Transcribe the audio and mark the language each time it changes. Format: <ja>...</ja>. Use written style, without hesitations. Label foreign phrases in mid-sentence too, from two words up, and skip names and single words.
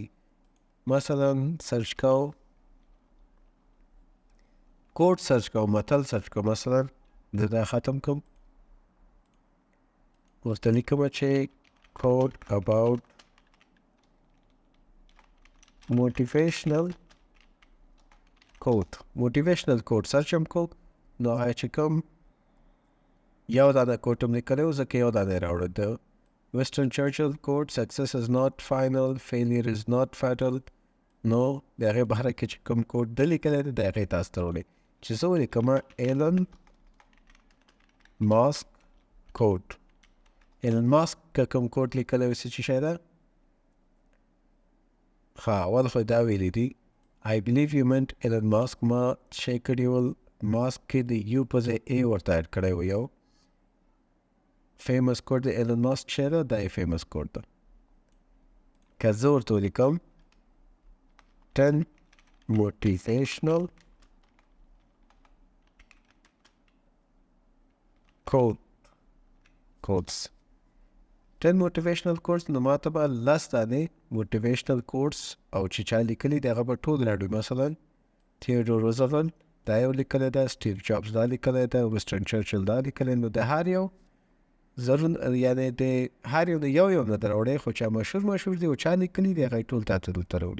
<ps>مثلا سرچ کو،</ps> <en>quote search</en> <ps>کو، متل سرچ کو، مثلا دا ختم کوم، ورته لیکم چې</ps> <en>quote about motivational quote search</en> <ps>هم کو، نو هغه چې کوم یو دانه کوډ هم لیکلی و، ځکه یو دانه یې راوړه، د ویسټرن چرچل کوډ</ps> <en>success is not final failure is not fatal,</en> <ps>نو د هغې بهره کې چې کوم کوډ ده لیکلی دی د هغې تاسو ته راوړی، چې زه ولیکمه ایلن ماسک کوډ. ایلن ماسک که کوم کوډ لیکلی وي څه شی ده؟ ښه اول خو دا ویلی دي</ps> <en>I believe you meant Elon Musk.</en> <ps>ما شی کړي ول ماسک کې د یو په ځای ای ورته اډ کړی و، یو</ps> <en>famous quote</en> <ps>د ایلن ماسک شی ده، دا یې</ps> <en>famous quote</en> <ps>ده. که زه ورته ولیکم</ps> <en>10 motivational quotes 10 motivational quotes،</en> <ps>نو ما ته به 10 دانې</ps> <en>motivational quotes</en> <ps>او چې چا لیکلي دی هغه به ټول راوړي. مثلا تیودور روزولټ دا یو لیکلی ده، سټیو جابز دا لیکلی ده، ویسټرن چرچل دا لیکلی، نو د هر یو یعنې د هر یو نه یو نه در راوړی، خو چا مشهور دی او چا لیکلي دی هغه یې ټول تا ته دلته راوړي.</ps>